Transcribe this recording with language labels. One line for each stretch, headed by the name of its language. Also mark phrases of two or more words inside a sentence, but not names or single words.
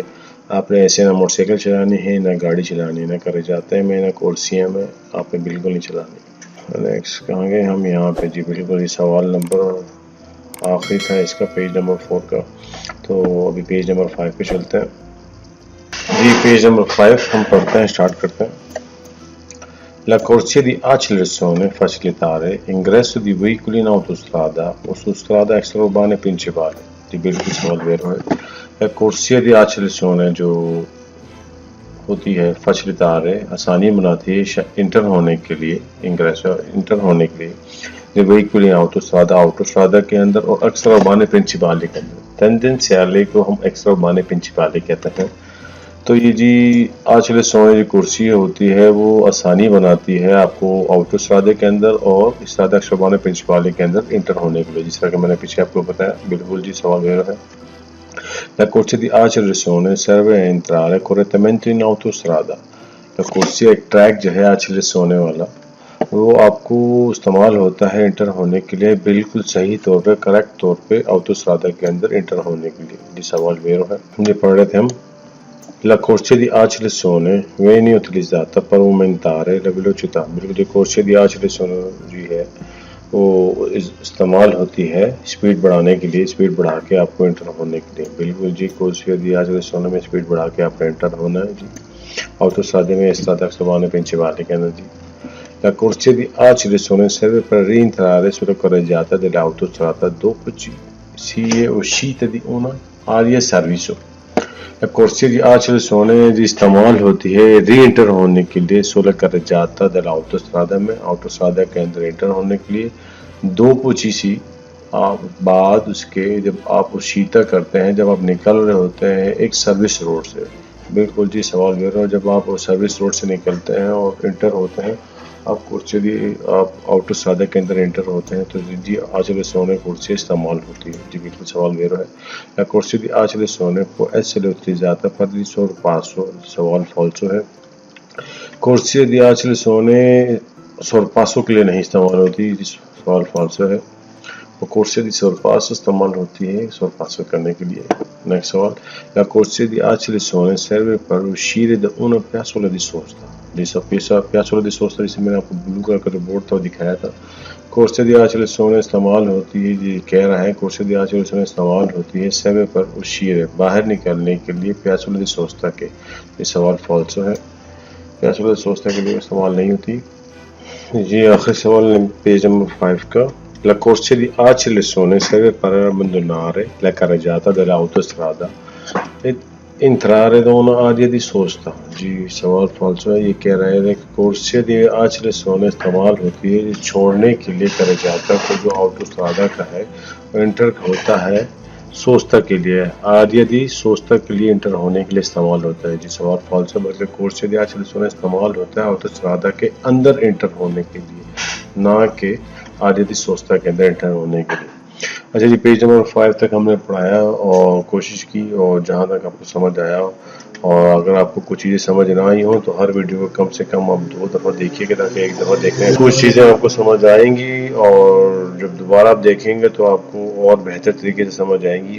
Hindi: आपने ऐसे ना मोटरसाइकिल चलानी है, ना गाड़ी चलानी है, ना करेजाते में, ना कुर्सियों में, आपने बिल्कुल नहीं चलानी। नेक्स्ट कहाँ गए हम, यहाँ पे जी बिल्कुल। ये सवाल नंबर आखिरी था इसका, पेज नंबर 4 का। तो अभी पेज नंबर 5 पे चलते हैं जी। पेज नंबर 5 हम पढ़ते हैं, स्टार्ट करते हैं।
Italian: La corsia di accelerazione facilitare ingresso di veicoli in autostrada o su strada extraurbane principale।
Hindi: जी बिल्कुल सवाल वेरो है।
Italian: La corsia di accelerazione
Hindi: जो होती है facilitare आसानी बनाती है इंटर होने के लिए, ingresso इंटर होने के लिए,
Italian: di veicoli in autostrada
Hindi: के अंदर और
Italian: extraurbane principale
Hindi: के अंदर। tendenziale को हम
Italian: extraurbane principale
Hindi: कहते हैं। तो ये जी accelerazione जो कुर्सी होती है वो आसानी बनाती है आपको ऑटोस्ट्राडा के अंदर और
Italian: strada extraurbane principale
Hindi: के अंदर इंटर होने के लिए, जिस तरह कि मैंने पीछे आपको बताया। बिल्कुल जी सवाल मेरा है।
Italian: La corsia di accelerazione serve a entrare correttamente in autostrada। La corsia
Hindi: एक ट्रैक जो है accelerazione वाला वो आपको इस्तेमाल होता है इंटर होने के लिए बिल्कुल सही तौर पे, करेक्ट तौर पे autostrada के अंदर इंटर होने के लिए। जी सवाल वेरो है, ये पढ़ रहे थे हम।
Italian: La corsia di accelerazione viene utilizzata per aumentare la velocità।
Hindi: बिल्कुल जो
Italian: corsia di accelerazione
Hindi: जी है वो इस्तेमाल होती है स्पीड बढ़ाने के लिए, स्पीड बढ़ा के आपको इंटर होने के लिए। बिल्कुल जी,
Italian: corsia di accelerazione
Hindi: में स्पीड बढ़ा के आपने इंटर होना है जी। autostrada में
Italian: strada sulla principale
Hindi: कहना जी।
Italian: La corsia di accelerazione serve per rientrare sulla carreggiata dell'autostrada dopo si è uscita di una area servizio। corsia di accelerazione
Hindi: जी इस्तेमाल होती है री एंटर होने के लिए सोलह
Italian: carreggiata dell'autostrada
Hindi: में, autostrada के अंदर एंटर होने के लिए। दो पोचीसी आप बाद उसके जब आप उशीता करते हैं, जब आप निकल रहे होते हैं एक सर्विस रोड से। बिल्कुल जी सवाल मेरा, जब आप सर्विस रोड से निकलते हैं और इंटर होते हैं, आप कुर्सी आप autostrada के अंदर एंटर होते हैं तो जी accelerazione कुर्सी इस्तेमाल होती है जी। बिल्कुल सवाल मेरा है।
Italian: La corsia di accelerazione può essere utilizzata per il sorpasso।
Hindi: सवाल फॉल्सो है।
Italian: corsia di accelerazione
Hindi: sorpasso के लिए नहीं इस्तेमाल होती, सवाल फॉल्सो है। वो
Italian: corsia di sorpasso
Hindi: इस्तेमाल होती है sorpasso करने के लिए। नेक्स्ट सवाल,
Italian: la corsia di accelerazione serve per uscire da una piazzola di sosta।
Hindi: जैसा
Italian: piazzola di sosta
Hindi: जिसे मैंने आपको ब्लू कलर का जो बोर्ड था वो दिखाया था।
Italian: corsia di accelerazione
Hindi: इस्तेमाल होती है, ये कह रहा है
Italian: corsia di accelerazione
Hindi: इस्तेमाल होती है
Italian: serve per uscire
Hindi: बाहर निकलने के लिए
Italian: piazzola di sosta
Hindi: के। ये सवाल फॉल्सो है,
Italian: piazzola di sosta
Hindi: के लिए इस्तेमाल नहीं होती। ये आखिरी सवाल पेज नंबर 5 का।
Italian: La corsia di accelerazione serve per abbandonare la carreggiata dell'autostrada e entrare da un'area di sosta।
Hindi: जी सवाल फॉल्सो है, ये कह रहे हैं कि
Italian: corsia di accelerazione
Hindi: इस्तेमाल होती है छोड़ने के लिए carreggiata को जो autostrada का है, एंटर होता है सोस्ता के लिए,
Italian: area di sosta
Hindi: के लिए इंटर होने के लिए इस्तेमाल होता है जी। सवाल फॉल्सो, बल्कि
Italian: corsia di accelerazione
Hindi: इस्तेमाल होता है autostrada के अंदर इंटर होने के लिए, ना कि
Italian: area di sosta
Hindi: के अंदर इंटर होने के लिए। अच्छा जी, पेज नंबर 5 तक हमने पढ़ाया और कोशिश की, और जहाँ तक आपको समझ आया, और अगर आपको कुछ चीज़ें समझ ना आई हो तो हर वीडियो को कम से कम आप 2 दफ़ा देखिएगा, ताकि एक दफ़ा देखने कुछ चीज़ें आपको समझ आएंगी, और जब दोबारा आप देखेंगे तो आपको और बेहतर तरीके से समझ आएंगी।